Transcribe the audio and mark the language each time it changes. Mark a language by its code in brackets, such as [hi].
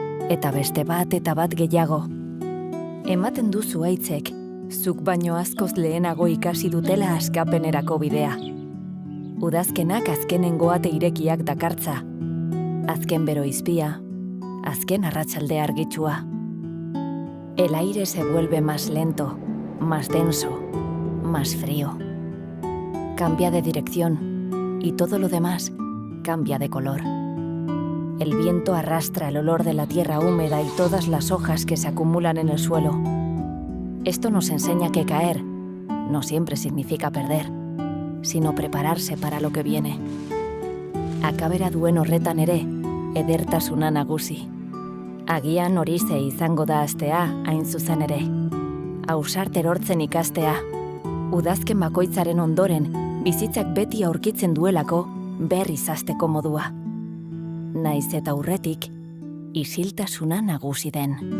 [eu] Eta beste bat eta bat gehiago. Ematen duzu aitzek, zuk baino askoz lehenago ikasi dutela askapenerako bidea. Udazkenak azkenengo ate irekiak dakartza. Azken bero izpia, azken arratsalde argitsua. [es] El aire se vuelve más lento, más denso, más frío. Cambia de dirección y todo lo demás cambia de color. El viento arrastra el olor de la tierra húmeda y todas las hojas que se acumulan en el suelo. Esto nos enseña que caer no siempre significa perder, sino prepararse para lo que viene. [eu] Akabera duen horretan ere, edertasuna nagusi. Agian horize izango da astea, hain zuzen ere. Ausart erortzen ikastea. Udazken bakoitzaren ondoren, bizitzak beti aurkitzen duelako, berriz hasteko modua. Naiz eta aurretik, isiltasuna nagusi den.